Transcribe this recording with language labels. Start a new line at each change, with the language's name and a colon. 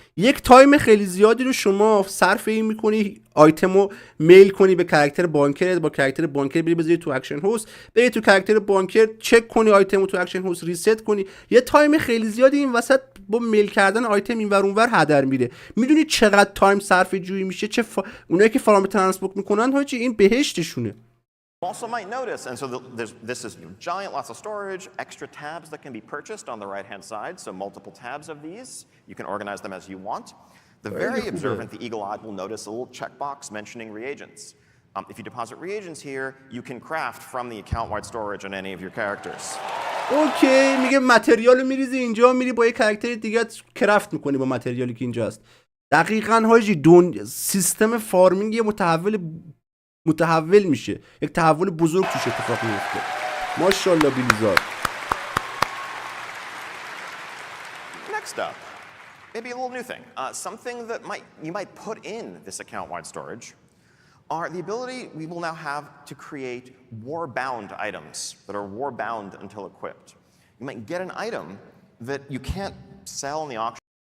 Persian: یک تایم خیلی زیادی رو شما صرف این میکنی آیتمو میل کنی به کاراکتر بانکر، با کاراکتر بانکر بری بذاری تو اکشن هاوس، بری تو کاراکتر بانکر چک کنی آیتمو تو اکشن هاوس ریست کنی. یه تایم خیلی زیادی این وسط با میل کردن آیتم اینور اونور هدر میره. میدونی چقدر تایم صرف جویی میشه؟ اونایی که فارم ترانسموگ میکنن حاجی این بهشتشونه.
English: Also might notice, and so this is giant, lots of storage, extra tabs that can be purchased on the right-hand side, so multiple tabs of these. You can organize them as you want. The very observant, the eagle-eyed, will notice a little checkbox mentioning reagents. If you deposit reagents here, you can craft from the account-wide storage on any of your characters.
Persian: اوکی میگه متریالو میریزی اینجا، میری با یه کاراکتر دیگه کرافت میکنی با متریالی که اینجاست. دقیقاً حاجی سیستم فارمینگ یه متحول میشه، یک تحول بزرگ توش اتفاق میفته. ماشاءالله بیلیزار.
English: Next up, maybe a little new thing. Something that you might put in this account-wide storage are the ability we will now have to create war-bound items that are war-bound until equipped. You might get an item that you can't sell in the auction.